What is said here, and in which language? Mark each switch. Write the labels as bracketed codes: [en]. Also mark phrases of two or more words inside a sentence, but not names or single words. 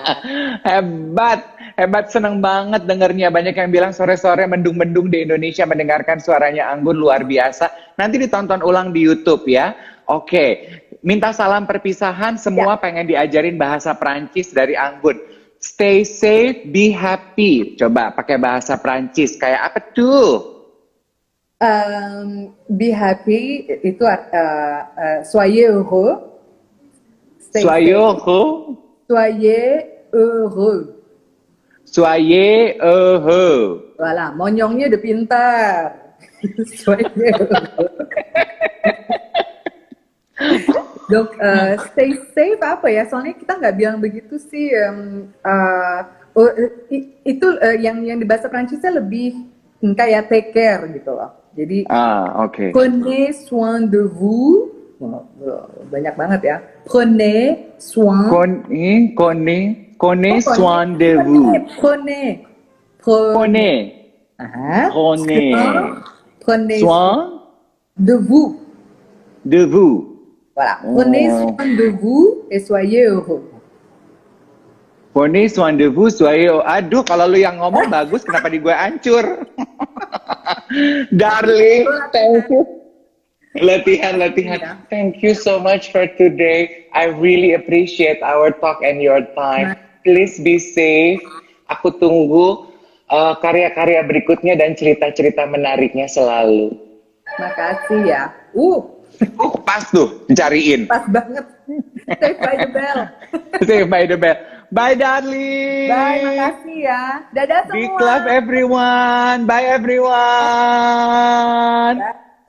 [id] Hebat, seneng banget dengernya. Banyak yang bilang sore-sore mendung-mendung di Indonesia mendengarkan suaranya Anggun, luar biasa. Nanti ditonton ulang di YouTube ya. Oke, minta salam perpisahan. Semua pengen diajarin bahasa Prancis dari Anggun. [en] Stay safe, be happy. [id] Coba pakai bahasa Prancis. Kayak apa tuh? [en] Be happy [id] itu [fr] soyez heureux. Soyez heureux. Soyez heureux. Soyez heureux. Voilà, [id] monyongnya udah pintar. [fr] Soyez heureux. [id] Dok, [en] stay safe [id] apa ya? Soalnya kita nggak bilang begitu sih. Itu yang di bahasa Prancisnya lebih kayak [en] take care [id] gitu loh. Jadi, [fr] prenez soin de vous. [id] Banyak banget ya. [fr] Prenez soin. Prenez soin de vous. Prenez. Prenez soin de vous. De vous. Voilà, prenez soin de vous et soyez heureux. Prenez soin de vous, soyez heureux. [id] Aduh, kalau lu yang ngomong bagus, kenapa di gue hancur? [en] Darling, thank you. [id] Latihan. [en] Thank you so much for today. I really appreciate our talk and your time. Please be safe. [id] Aku tunggu karya-karya berikutnya dan cerita-cerita menariknya selalu. Makasih ya. Pas tuh, dicariin. Pas banget. [en] Save by the bell. Save by the bell. Bye, darling. Bye, [id] makasih ya. Dadah semua. [en] Big love everyone. Bye, everyone.